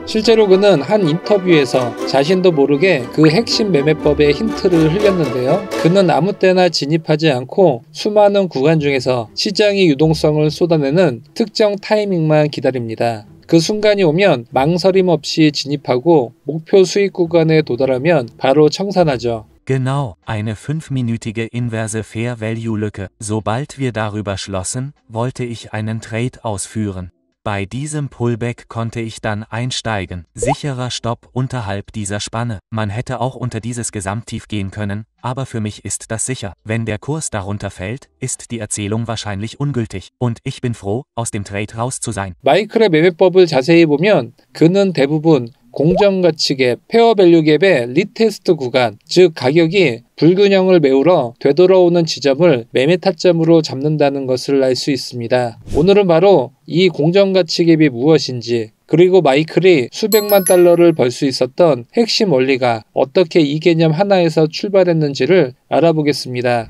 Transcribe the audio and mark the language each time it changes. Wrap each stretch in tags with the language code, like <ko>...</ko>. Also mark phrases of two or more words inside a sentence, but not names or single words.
<ko>실제로 그는 한 인터뷰에서 자신도 모르게 그 핵심 매매법의 힌트를 흘렸는데요. 그는 아무 때나 진입하지 않고 수많은 구간 중에서 시장의 유동성을 쏟아내는 특정 타이밍만 기다립니다. 그 순간이 오면 망설임 없이 진입하고 목표 수익 구간에 도달하면 바로 청산하죠.</ko> <de>Genau, eine 5-minütige inverse Fair Value Lücke. Sobald wir darüber schlossen, wollte ich einen Trade ausführen. Bei diesem Pullback konnte ich dann einsteigen. Sicherer Stopp unterhalb dieser Spanne. Man hätte auch unter dieses Gesamttief gehen können, aber für mich ist das sicher. Wenn der Kurs darunter fällt, ist die Erzählung wahrscheinlich ungültig. Und ich bin froh, aus dem Trade raus zu sein.</de> <ko>마이클의 매매법을 자세히 보면 그는 대부분 공정가치갭, 페어밸류갭의 리테스트 구간, 즉 가격이 불균형을 메우러 되돌아오는 지점을 매매 타점으로 잡는다는 것을 알 수 있습니다. 오늘은 바로 이 공정가치갭이 무엇인지, 그리고 마이클이 수백만 달러를 벌 수 있었던 핵심 원리가 어떻게 이 개념 하나에서 출발했는지를 알아보겠습니다.</ko>